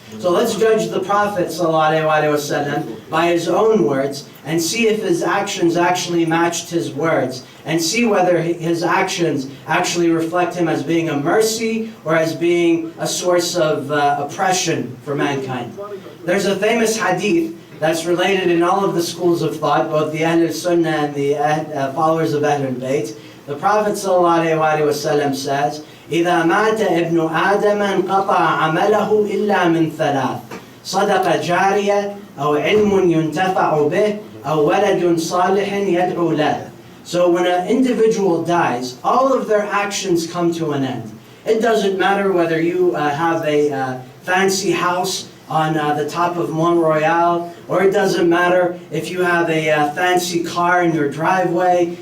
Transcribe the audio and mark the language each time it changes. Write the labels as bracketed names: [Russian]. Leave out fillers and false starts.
[English] So let's judge the Prophet ﷺ by his own words and see if his actions actually matched his words, and see whether his actions actually reflect him as being a mercy or as being a source of oppression for mankind. There's a famous hadith that's related in all of the schools of thought, both the Ahlul Sunnah and the followers of Ahlillbait, The Prophet ﷺ says, [Arabic] إذا مات ابن آدم انقطع عمله إلا من ثلاث صدقة جارية أو علم ينتفع به أو ولد صالح يدعو له. [English] So when an individual dies, all of their actions come to an end. It doesn't matter whether you have a fancy house on the top of Montreal, or it doesn't matter if you have a fancy car in your driveway.